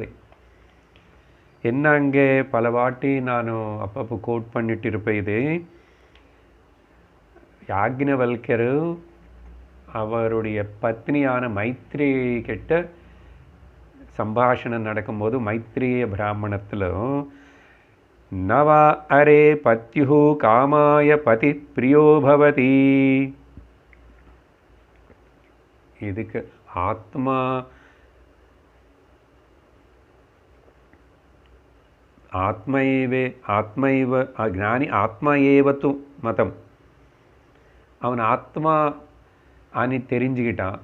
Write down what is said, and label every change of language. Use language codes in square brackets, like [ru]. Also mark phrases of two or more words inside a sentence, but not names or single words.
[ta] என்ன அங்கே பல வாட்டி நான் அப்பப்போ கோட் பண்ணிட்டு இருப்பேன். இது யாக்ஞவல்கர் அவருடைய பத்னியான மைத்ரி கிட்ட சம்பாஷணம் நடக்கும்போது மைத்ரேய பிராமணத்தில் [sa] न वा अरे पत्युः कामाय पति प्रियो भवति. இதுக்கு आत्मा आत्मैवे आत्मैव ज्ञानी आत्मा एवत्तु मतम्. [ta] அவன் ஆத்மா అని தெரிஞ்சுக்கிட்டான்.